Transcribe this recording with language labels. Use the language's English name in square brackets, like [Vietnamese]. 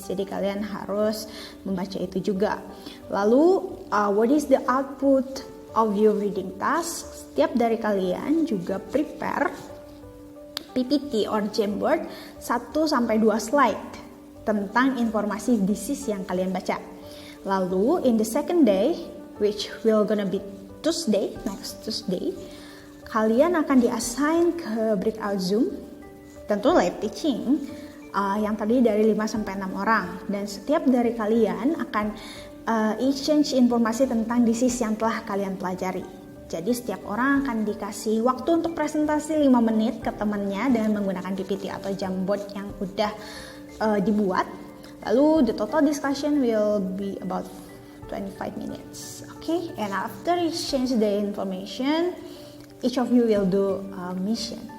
[Indonesian] Jadi kalian harus membaca itu juga. Lalu, [English] what is the output of your reading task? [Indonesian] Setiap dari kalian juga prepare PPT or Jamboard 1-2 slide tentang informasi disease yang kalian baca. Lalu [English] in the second day, which will gonna be Tuesday, next Tuesday, [Indonesian] kalian akan di-assign ke breakout Zoom, tentu live teaching, yang terdiri dari 5-6 orang. Dan setiap dari kalian akan exchange informasi tentang disease yang telah kalian pelajari. Jadi setiap orang akan dikasih waktu untuk presentasi 5 menit ke temannya dengan menggunakan PPT atau Jamboard yang udah dibuat. Lalu [English] the total discussion will be about 25 minutes. Okay, and after exchange the information, each of you will do a mission.